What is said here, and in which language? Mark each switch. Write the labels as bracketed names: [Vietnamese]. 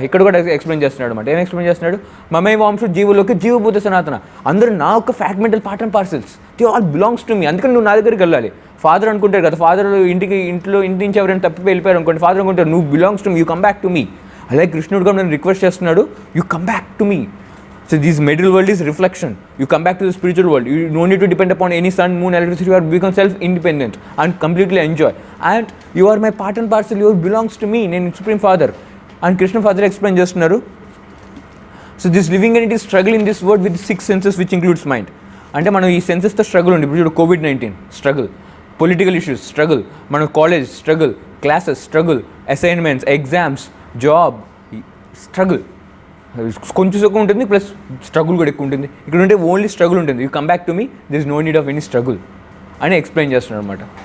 [Telugu] ఇక్కడ కూడా ఎక్స్ప్లెయిన్ చేస్తున్నాడు అనమాట. ఏం ఎక్స్ప్లెయిన్ చేస్తున్నాడు, [Sanskrit] మమై వాంశు జీవులోకి జీవభూత సనాతన. [Telugu] అందరూ నా యొక్క [English] Fragmental part and parcels, the all belongs to me. [Telugu] అందుకని నువ్వు నా దగ్గరికి వెళ్ళాలి. ఫాదర్ అనుకుంటారు కదా, ఫాదర్ ఇంటి నుంచి ఎవరైనా తప్పి వెళ్ళిపోయారు అనుకోండి, ఫాదర్ అనుకుంటారు నువ్వు [English] Belongs to me, you come back to me. [Telugu] అలాగే కృష్ణుడు కూడా నన్ను రిక్వెస్ట్ చేస్తున్నాడు, [English] You come back to me. So this material world is reflection. You come back to the spiritual world. You no need to depend upon any sun, moon, electricity. You are become self-independent and completely enjoy. And you are my part and parcel. You belongs to me. Nenu Supreme Father. And Krishna Father explain చేస్తున్నారు. So this living entity struggle in this world with 6 senses which includes mind. [Telugu] అంటే మనం ఈ సెన్సెస్తో struggle ఉంది. ఇప్పుడు చూడు, COVID-19 struggle, political issues struggle, మన college struggle, classes struggle, assignments, exams, job struggle. కొంచెం సుఖం ఉంటుంది ప్లస్ స్ట్రగుల్ కూడా ఎక్కువ ఉంటుంది. ఇక్కడ ఉంటే ఓన్లీ స్ట్రగుల్ ఉంటుంది. [English] you come back to me, there is no need of any struggle [Telugu] అని ఎక్స్ప్లెయిన్ చేస్తున్నాడు అనమాట.